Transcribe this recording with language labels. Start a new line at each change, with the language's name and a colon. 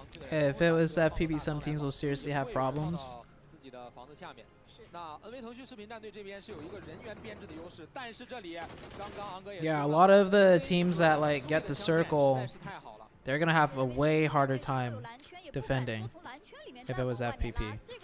English: If it was FPP, some teams will seriously have problems.
Chinese: 自己的房子下面。那 NV 腾讯视频战队这边是有一个人员编制的优势，但是这里刚刚昂哥也
English: Yeah, a lot of the teams that like get the circle, they're gonna have a way harder time defending if it was FPP.